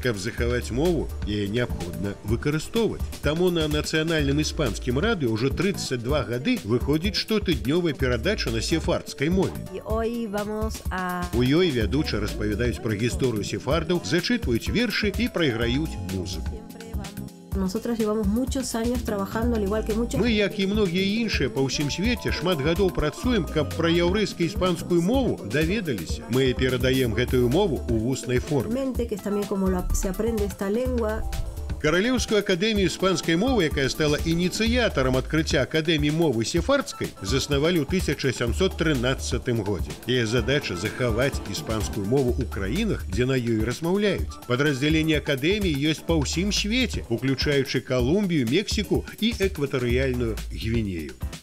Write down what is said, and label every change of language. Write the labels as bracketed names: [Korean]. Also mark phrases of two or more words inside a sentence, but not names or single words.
[Belarusian] Каб захаваць мову, яе неабходна выкарыстоўваць. Таму на нацыянальным іспанскім радыё ўжо 32 гады выходзіць штотыднёвая перадача на сефардскай мове. У ёй вядуча распавядаюць пра гісторыю сефардаў, зачытваюць вершы і прайграюць музыку. [Spanish] Nosotros llevamos muchos años trabajando, al igual que muchos... [Belarusian] Мы, як і многія іншыя па ўсім свеце, шмат гадоў працуем, каб пра яўрэйска-іспанскую мову даведаліся. Мы перадаем гэтую мову ў вуснай форме. [Spanish] Que es también como se aprende esta lengua. [Belarusian] Каралеўскую акадэмію іспанскай мовы, якая стала ініцыятарам адкрыцця акадэміі мовы сефардскай, заснавалі ў 1713 годзе. Яе задача захаваць іспанскую мову ў краінах, дзе на ёй размаўляюць. Падраздзяленні акадэміі ёсць па ўсім свеце, уключаючы Калумбію, Мексіку і экватарыяльную Гвінею.